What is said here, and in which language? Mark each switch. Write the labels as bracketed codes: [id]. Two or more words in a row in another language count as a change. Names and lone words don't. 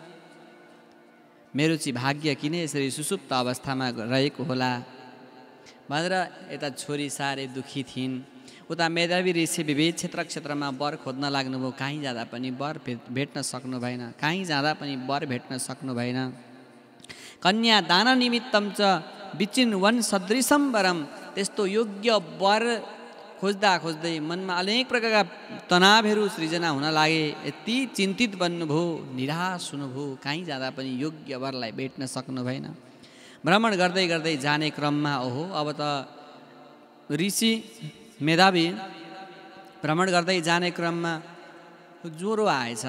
[ne] मेरो चाहिँ भाग्य किन यसरी सुसुप्त अवस्थामा रहेको होला भनेर यता छोरी साह्रै दुःखी थिइन्। उता मेधावी ऋषि विविध क्षेत्रमा वर खोज्न लाग्नुभयो, कहीँ जाँदा पनि वर भेट्न सक्नु भएन, कहीँ जाँदा पनि वर भेट्न सक्नु भएन। [sa] कन्या दान निमित्तम च विचिन वन सदृशम वरम। [ne] त्यस्तो योग्य वर खोज्दै मनमा अनेक प्रकारका तनावहरू सृजना हुन लागे। यति चिन्तित बन्नुभयो, निराश हुनुभयो, कहीँ जाँदा पनि योग्य वरलाई भेट्न सक्नु भएन। भ्रमण गर्दै जाने क्रममा ओहो अब त ऋषि मेधावी भ्रमण गर्दै जाने क्रममा ज्वरो आएछ।